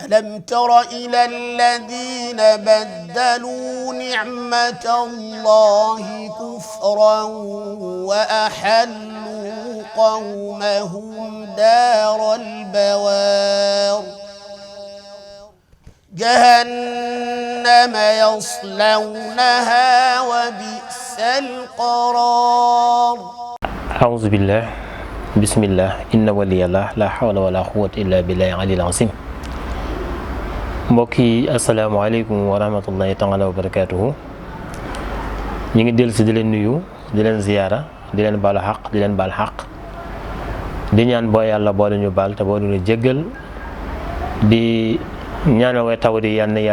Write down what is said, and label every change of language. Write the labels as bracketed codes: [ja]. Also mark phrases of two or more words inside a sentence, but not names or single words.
[ar] ألم تر إلى الذين بدلوا نعمة الله كفرا وأحلوا قومهم دار البوار جهنم يصلونها وبئس القرار أعوذ بالله بسم الله إن ولي الله لا حول ولا قوة إلا بالله العلي العظيم mbokki السلام عليكم ورحمة الله تعالى وبركاته [wo] ñu ngi dellu si di leen nuyu di leen ziyaara di leen baalu xaq di leen baal xaq di ñaan boo yàlla boole ñu baal te boole ñu jéggal di ñaanal way taw di yal na